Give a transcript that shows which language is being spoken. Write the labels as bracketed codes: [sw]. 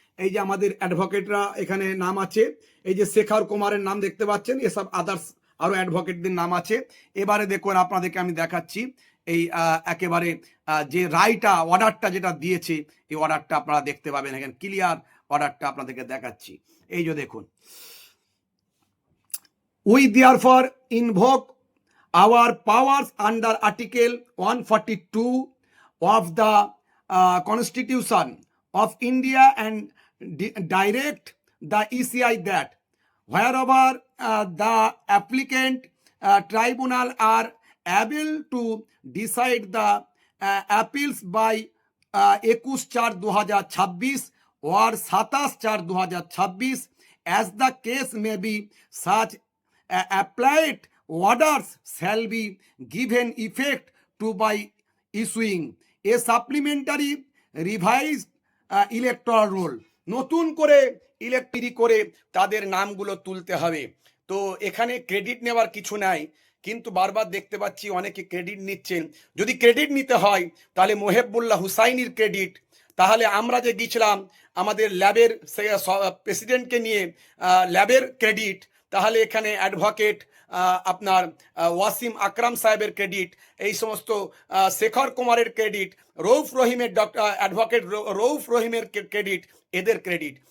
[bn] এই যে আমাদের অ্যাডভোকেটরা এখানে নাম আছে, এই যে শেখর কুমারের নাম দেখতে পাচ্ছেন, এসব আদার্স আরো অ্যাডভোকেটদের নাম আছে। এবারে দেখুন আপনাদেরকে আমি দেখাচ্ছি এই একেবারে যে রায়টা, অর্ডারটা যেটা দিয়েছে, এই অর্ডারটা আপনারা দেখতে পাবেন এখানে ক্লিয়ার অর্ডারটা আপনাদেরকে দেখাচ্ছি। এই যে দেখুন, [en] We therefore invoke our powers under Article 142 of the Constitution of India and direct the ECI that wherever the applicant tribunal are able to decide the appeals by 21/4/2026 or 27/4/2026, as the case may be, such applied orders shall be given effect to by issuing a supplementary revised electoral roll. [bn] নতুন করে ইলেকট্রি করে তাদের নামগুলো তুলতে হবে। তো এখানে credit নেওয়ার কিছু নাই, কিন্তু বারবার দেখতে পাচ্ছি অনেকে ক্রেডিট নিচ্ছেন। যদি ক্রেডিট নিতে হয় তাহলে মোহেবুল্লাহ হুসাইনির ক্রেডিট, তাহলে আমরা যে গিয়েছিলাম আমাদের ল্যাবের প্রেসিডেন্টকে নিয়ে, ল্যাবের ক্রেডিট, তাহলে এখানে অ্যাডভোকেট আপনার ওয়াসিম আকরাম সাহেবের ক্রেডিট, এই সমস্ত শেখর কুমারের ক্রেডিট, রৌফ রহিমের অ্যাডভোকেট রৌফ রহিমের ক্রেডিট, এদের ক্রেডিট।